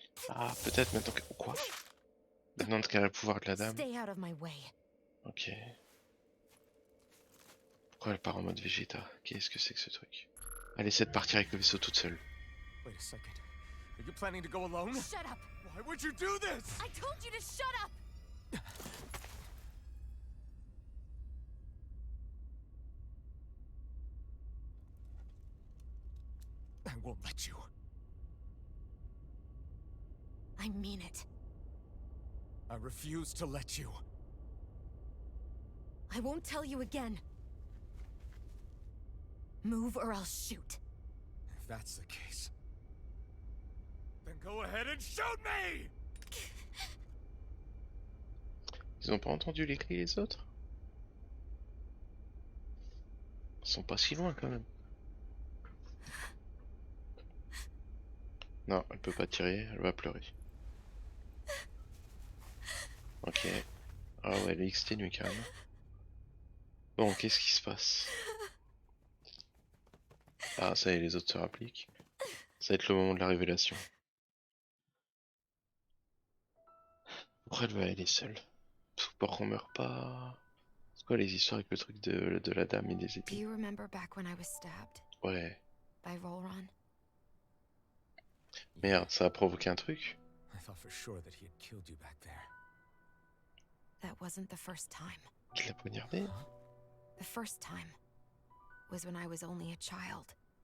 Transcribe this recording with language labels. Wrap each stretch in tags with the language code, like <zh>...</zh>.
<fr>Ah, peut-être maintenant que... Quoi? Maintenant qu'elle a le pouvoir de la dame.</fr> <en>Stay out of my way.</en> <fr>Ok. Pourquoi elle part en mode Vegeta? Qu'est-ce que c'est que ce truc? Elle essaie de partir avec le vaisseau toute seule.</fr> <en>Wait a second. Are you planning to go alone? Shut up! Why would you do this? I told you to shut up! I won't let you. I mean it. I refuse to let you. I won't tell you again. Move or I'll shoot. If that's the case, then go ahead and shoot me!</en> <fr>Ils ont pas entendu les cris les autres? Ils sont pas si loin quand même. Non, elle peut pas tirer, elle va pleurer. Ok. Ah ouais, le XT lui calme. Bon, qu'est-ce qui se passe? Ah, ça y est, les autres se rappliquent. Ça va être le moment de la révélation. Pourquoi elle va aller seule? Pour qu'on meurt pas. C'est quoi les histoires avec le truc de la dame et des</fr> <en>Do</en> <fr>épines?</fr> <en>you remember back when I was stabbed</en> <fr>Ouais.</fr> <en>by Rolron?</en> <fr>Merde, ça a provoqué un truc?</fr> <en>I thought for sure that he had killed you back there. That wasn't the first time.</en> <fr>Qu'il l'a poignardé?</fr> <en>The first time was when I was only a child.</en>